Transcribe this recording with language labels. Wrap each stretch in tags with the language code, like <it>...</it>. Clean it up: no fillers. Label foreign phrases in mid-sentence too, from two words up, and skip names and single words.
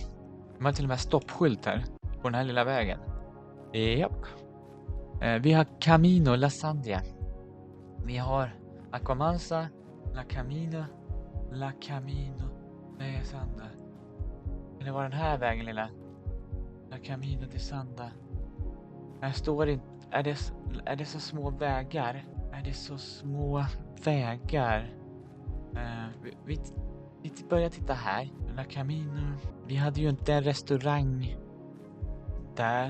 <sv>De har till och med stoppskylt här på den här lilla vägen. Japp. Vi har Camino La Sandia. Vi har Aquamansa, La Camino La Sanda. Det var den här vägen lilla. La Camino de Sanda. Här står det inte. Är det så små vägar? Vi börjar titta här. La Camino. Vi hade ju inte en restaurang där.</sv>